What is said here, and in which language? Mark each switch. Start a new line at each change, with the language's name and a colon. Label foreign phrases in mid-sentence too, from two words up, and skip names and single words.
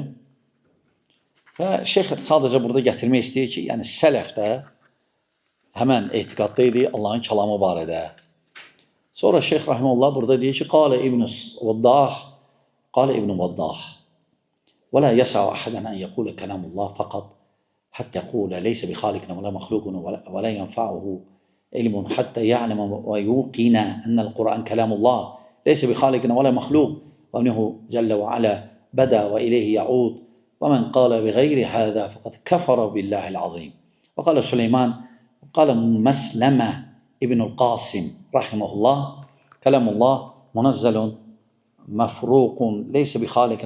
Azerbaijani: Və şeyx sadəcə burada gətirmək istəyir ki, yəni sələfdə həmən etiqadda idi Allahın kəlamı barədə. Sonra şeyx rahimehullah burada deyir ki,
Arabic: قال ابن وضاح ولا يسع أحدا أن يقول كلام الله فقط حتى يقول ليس بخالق ولا مخلوق ولا ينفعه علم حتى يعلم ويوقن أن القرآن كلام الله ليس بخالق ولا مخلوق وأنه جل وعلا بدأ وإليه يعود ومن قال بغير هذا فقد كفر بالله العظيم. وقال سليمان قال مسلمة ابن القاسم رحمه الله كلام الله منزل مفروق ليس بخالق